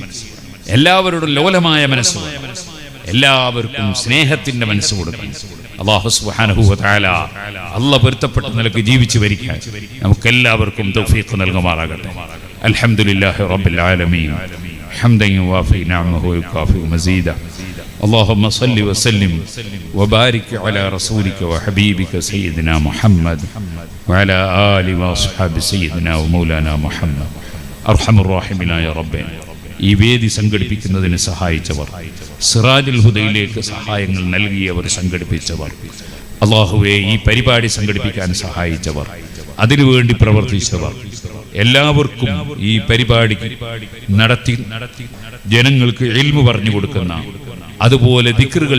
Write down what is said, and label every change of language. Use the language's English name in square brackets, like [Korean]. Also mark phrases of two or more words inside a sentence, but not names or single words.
[Malayalam] എല്ലാവരോടും ലോലമായ മനസ്സ് വേണം. എല്ലാവർക്കും സ്നേഹത്തിന്റെ മനസ്സ് കൊടുക്കണം. [Arabic] الله سبحانه وتعالى الله [Malayalam] പൊരുത്തപ്പെട്ട നിലയ്ക്ക് ജീവിച്ചു വരിക്കാൻ നമുക്കെല്ലാവർക്കും തൗഫീഖ് നൽകുമാറാകട്ടെ. [Arabic] الحمد لله رب العالمين حمدا يوافي نعمه ويكافئ مزيده. اللهم صل وسلم وبارك على رسولك وحبيبك سيدنا محمد وعلى آله وأصحاب سيدنا ومولانا محمد. أرحم الراحمين يا رب. [Malayalam] ഈ വേദി സംഘടിപ്പിക്കുന്നതിന് സഹായിച്ചവർ, സിറാജുൽ ഹുദയിലേക്ക് സഹായങ്ങൾ നൽകിയവർ, സംഘടിപ്പിച്ചവർ, അല്ലാഹുവേ ഈ പരിപാടി സംഘടിപ്പിക്കാൻ സഹായിച്ചവർ, അതിനുവേണ്ടി പ്രവർത്തിച്ചവർ, എല്ലാവർക്കും ഈ പരിപാടി നടത്തി ജനങ്ങൾക്ക് ഇൽമു പറഞ്ഞു കൊടുക്കുന്ന, അതുപോലെ ദിക്റുകൾ